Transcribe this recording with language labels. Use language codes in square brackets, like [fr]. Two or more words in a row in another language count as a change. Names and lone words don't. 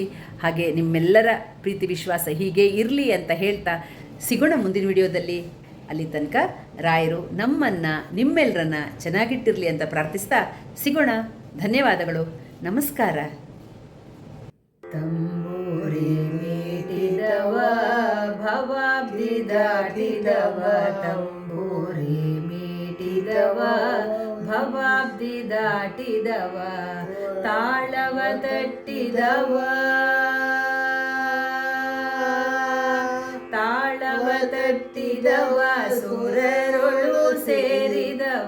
[kn] ಹಾಗೆ ನಿಮ್ಮೆಲ್ಲರ ಪ್ರೀತಿ ವಿಶ್ವಾಸ ಹೀಗೆ ಇರಲಿ ಅಂತ ಹೇಳ್ತಾ ಸಿಗೋಣ ಮುಂದಿನ ವಿಡಿಯೋದಲ್ಲಿ. ಅಲ್ಲಿ ತನಕ ರಾಯರು ನಿಮ್ಮೆಲ್ಲರನ್ನ ಚೆನ್ನಾಗಿಟ್ಟಿರಲಿ ಅಂತ ಪ್ರಾರ್ಥಿಸ್ತಾ ಸಿಗೋಣ. ಧನ್ಯವಾದಗಳು. ನಮಸ್ಕಾರ. ತಂಬೂರಿ ಮೀಟಿದವ ಭವಾಬ್ದಿ ದಾಟಿದವ, ತಂಬೂರಿ ಮೀಟಿದವ ಭವಾಬ್ದಿ ದಾಟಿದವ ತಾಳವ ತಟ್ಟಿದವ ತಾಳವ ತಟ್ಟಿದವ ಸುರರೊಳು ಸೇರಿದವ